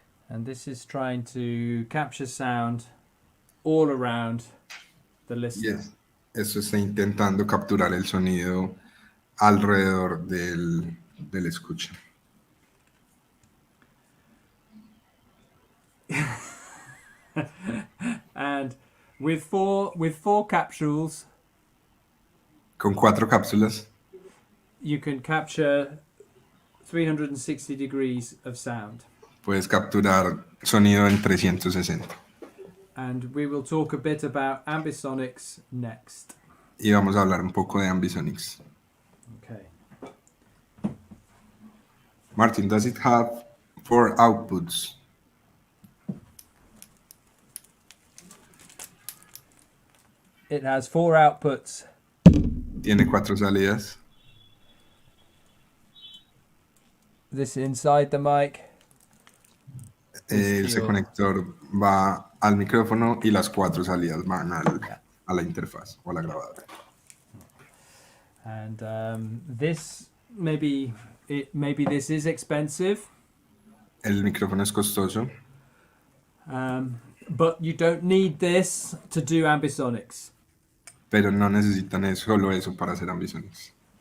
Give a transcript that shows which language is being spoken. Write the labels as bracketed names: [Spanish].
[English] And this is trying to capture sound all around the listener. Yes. [Spanish] Esto está intentando capturar el sonido alrededor del escucha. [English] And with four capsules, [Spanish] Con 4 cápsulas [English] you can capture 360 degrees of sound. [Spanish] puedes capturar sonido en 360. [English] And we will talk a bit about ambisonics next. [Spanish] Y vamos a hablar un poco de ambisonics. [English] Okay. Martin, does it have 4 outputs? It has 4 outputs. [Spanish] Tiene 4 salidas. [English] This inside the mic. [Spanish] Ese conector va al micrófono y las 4 salidas van a la interfaz o a la grabadora. [English] And this maybe this is expensive. [Spanish] El micrófono es costoso, [English] But you don't need this to do ambisonics. [Spanish] pero no necesitan solo eso para hacer ambisonics.